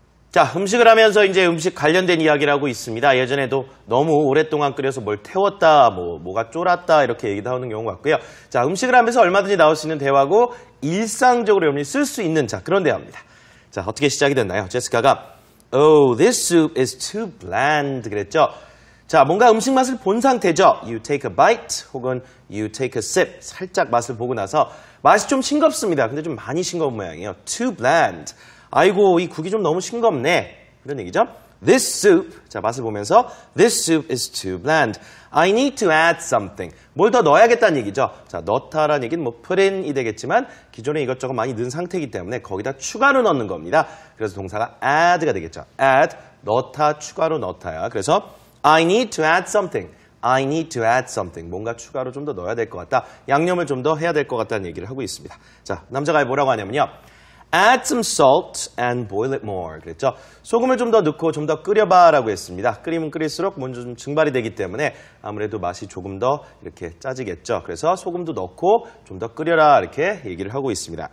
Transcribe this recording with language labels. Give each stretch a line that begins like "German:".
Korean: 자, 음식을 하면서 이제 음식 관련된 이야기를 하고 있습니다. 예전에도 너무 오랫동안 끓여서 뭘 태웠다, 뭐가 쫄았다 이렇게 얘기도 하는 경우가 같고요. 자, 음식을 하면서 얼마든지 나올 수 있는 대화고 일상적으로 여러분이 쓸 수 있는 그런 대화입니다. 자, 어떻게 시작이 됐나요?
English: 제시카가 Oh, this soup is too bland
Korean: 그랬죠. 자, 뭔가 음식 맛을 본 상태죠.
English: You take a bite
Korean: 혹은
English: you take a sip.
Korean: 살짝 맛을 보고 나서 맛이 좀 싱겁습니다. 근데 좀 많이 싱거운 모양이에요.
English: Too bland.
Korean: 아이고, 이 국이 좀 너무 싱겁네. 그런 얘기죠.
English: This soup.
Korean: 자, 맛을 보면서
English: This soup is too bland. I need to add something.
Korean: 뭘 더 넣어야겠다는 얘기죠. 자, 넣다라는 얘기는 뭐
English: put in
Korean: 이 되겠지만 기존에 이것저것 많이 넣은 상태이기 때문에 거기다 추가로 넣는 겁니다. 그래서 동사가 add가 되겠죠. add, 넣다, 추가로 넣다야. 그래서
English: I need to add something. I need to add something.
Korean: 뭔가 추가로 좀 더 넣어야 될 것 같다. 양념을 좀 더 해야 될 것 같다는 얘기를 하고 있습니다. 자, 남자가 뭐라고 하냐면요.
English: Add some salt and boil it more.
Korean: 그랬죠. 소금을 좀 더 넣고 좀 더 끓여봐라고 했습니다. 끓이면 끓일수록 먼저 좀 증발이 되기 때문에 아무래도 맛이 조금 더 이렇게 짜지겠죠. 그래서 소금도 넣고 좀 더 끓여라 이렇게 얘기를 하고 있습니다.